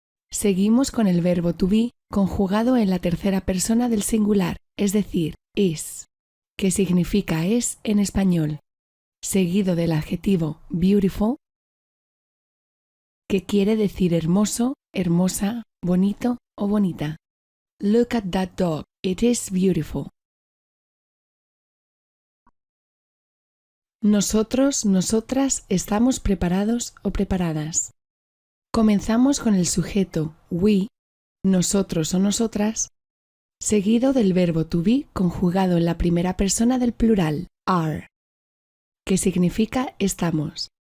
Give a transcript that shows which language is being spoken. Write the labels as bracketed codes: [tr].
[es] Seguimos con el verbo to be conjugado en la tercera persona del singular, es decir, is, que significa es en español, seguido del adjetivo beautiful, que quiere decir hermoso, hermosa, bonito o bonita. [en] Look at that dog, it is beautiful. [es] Nosotros, nosotras estamos preparados o preparadas. Comenzamos con el sujeto we, nosotros o nosotras, seguido del verbo to be conjugado en la primera persona del plural, are, que significa estamos.